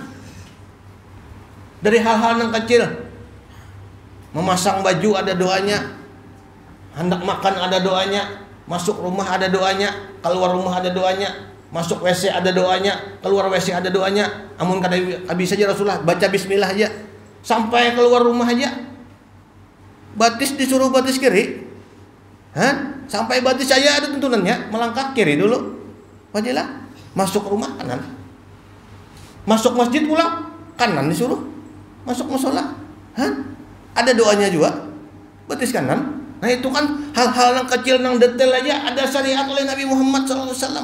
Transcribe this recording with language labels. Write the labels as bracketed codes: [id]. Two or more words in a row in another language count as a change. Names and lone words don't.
[bjn] Dari hal-hal yang kecil, memasang baju ada doanya, hendak makan ada doanya, masuk rumah ada doanya, keluar rumah ada doanya, masuk WC ada doanya, keluar WC ada doanya. Amun kada habis saja Rasulullah baca bismillah aja, sampai keluar rumah aja batis disuruh batis kiri. Sampai batis saya ada tuntunannya, melangkah kiri dulu. Wajilah. Masuk rumah kanan. Masuk masjid pulang kanan disuruh. Masuk musola. Ada doanya juga, batis kanan. Nah itu kan hal-hal yang kecil, yang detail aja ada syariat oleh Nabi Muhammad SAW.